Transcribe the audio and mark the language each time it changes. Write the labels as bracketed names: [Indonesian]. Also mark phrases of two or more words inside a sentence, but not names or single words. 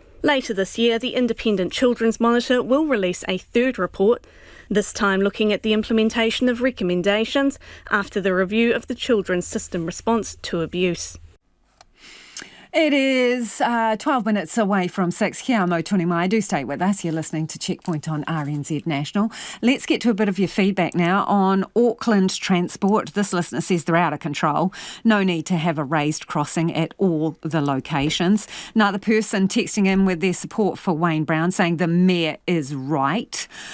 [English] Later this year, the Independent Children's Monitor will release a third report, this time looking at the implementation of recommendations after the review of the children's system response to abuse. It is 12 minutes away from 6. [Māori] Kia mo tuni mai. [English] Do stay with us. You're listening to Checkpoint on RNZ National. Let's get to a bit of your feedback now on Auckland transport. This listener says they're out of control. No need to have a raised crossing at all the locations. Another person texting in with their support for Wayne Brown, saying the mayor is right.